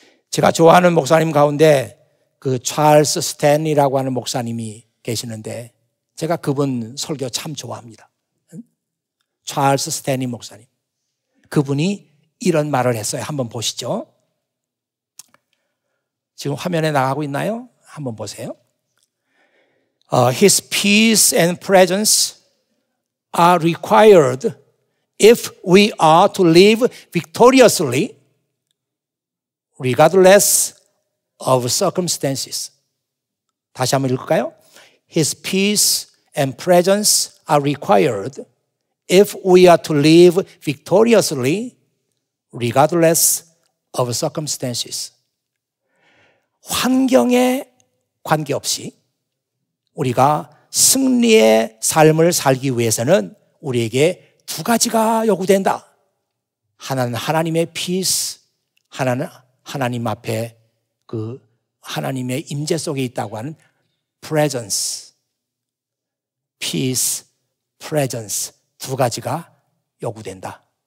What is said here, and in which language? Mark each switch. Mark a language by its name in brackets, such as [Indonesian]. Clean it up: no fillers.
[Korean] 제가 좋아하는 목사님 가운데 그 찰스 스탠리라고 하는 목사님이 계시는데 제가 그분 설교 참 좋아합니다. 찰스 스탠리 목사님. 그분이 이런 말을 했어요. 한번 보시죠. 지금 화면에 나가고 있나요? 한번 보세요. [English] His peace and presence are required if we are to live victoriously regardless of circumstances. [Korean] 다시 한번 읽을까요? [English] His peace and presence are required if we are to live victoriously regardless of circumstances. [Korean] 환경에 관계없이 우리가 승리의 삶을 살기 위해서는 우리에게 두 가지가 요구된다. 하나는 하나님의 peace, 하나는 하나님 앞에 그 하나님의 임재 속에 있다고 하는 presence, peace, presence 두 가지가 요구된다.